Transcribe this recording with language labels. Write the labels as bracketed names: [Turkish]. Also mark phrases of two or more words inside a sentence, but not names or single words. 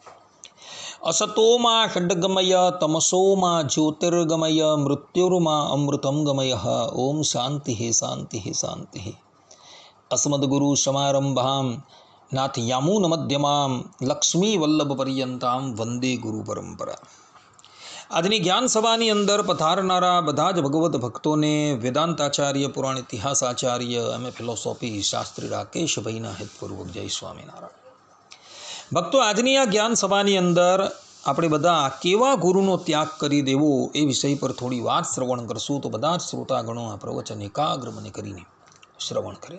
[Sanskrit] असतो मा षड्गमय तमसो मा ज्योतिर्गमय मृत्युर्मा अमृतं गमय। ओम शांति शांति शांति। अस्मद्गुरु समारंभां नाथ यामुन मध्यमां लक्ष्मी वल्लभ पर्यंतां वंदे गुरु परंपरा। [Gujarati] આજની જ્ઞાન સભાની અંદર પધારનારા બધા જ ભગવત ભક્તોને વેદાંતાચાર્ય પુરાણ ઇતિહાસ આચાર્ય એમ એ ફિલોસોફી શાસ્ત્રી રાકેશભાઈના હિતપૂર્વક જય સ્વામિનારાયણ। ભક્તો, આજની આ જ્ઞાન સભાની અંદર આપણે બધા કેવા ગુરુનો ત્યાગ કરી દેવો એ વિષય પર થોડી વાત શ્રવણ કરશું, તો બધા જ શ્રોતાગણો આ પ્રવચન એકાગ્ર મને કરીને શ્રવણ કરે।